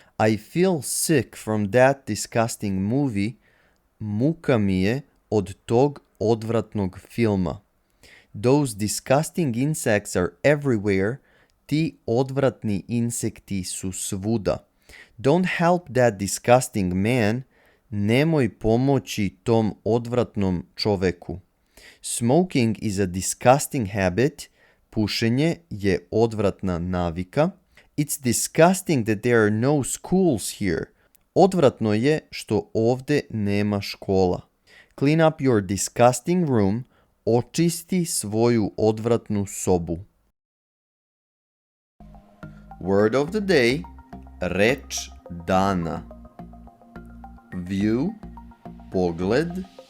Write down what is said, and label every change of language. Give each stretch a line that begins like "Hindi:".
English: I feel sick from that disgusting movie.
Serbian: Muka mi je od tog odvratnog filma.
English: Those disgusting insects are everywhere.
Serbian: Ti odvratni insekti su svuda.
English: Don't help that disgusting man.
Serbian: Nemoj pomoći tom odvratnom čoveku.
English: Smoking is a disgusting habit.
Serbian: Pušenje je odvratna navika.
English: It's disgusting that there are no schools here.
Serbian: Odvratno je što ovde nema škola.
English: Clean up your disgusting room.
Serbian: Očisti svoju odvratnu sobu.
English: Word of the day,
Serbian: reč dana.
English: View, pogled.